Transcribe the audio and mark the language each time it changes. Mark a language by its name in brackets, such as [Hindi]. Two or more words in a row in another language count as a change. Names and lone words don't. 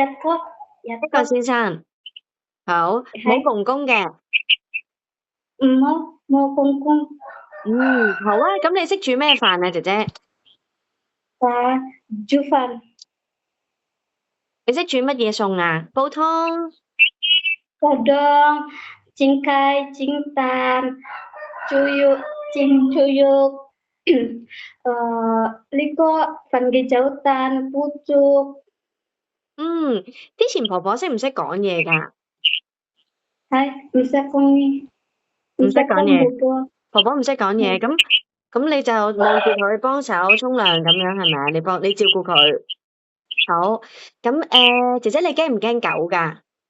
[Cantonese] 一個先生。好，冇公公嘅。冇公公。好啊，咁你識煮咩飯啊，姐姐？煮飯。你識煮乜嘢餸啊？煲湯。 [Indonesian] Kodong, cingkai, cintan, cuyuk, liko, panggijautan, pucuk. [Cantonese] 之前婆婆識唔識講嘢㗎？ [Indonesian] Bisa kong [Cantonese] 唔識講嘢。 [Indonesian] bobo. [Cantonese] 婆婆唔識講嘢，咁你就望住佢幫手沖涼咁樣係咪啊？你照顧佢。好，咁姐姐你驚唔驚狗㗎？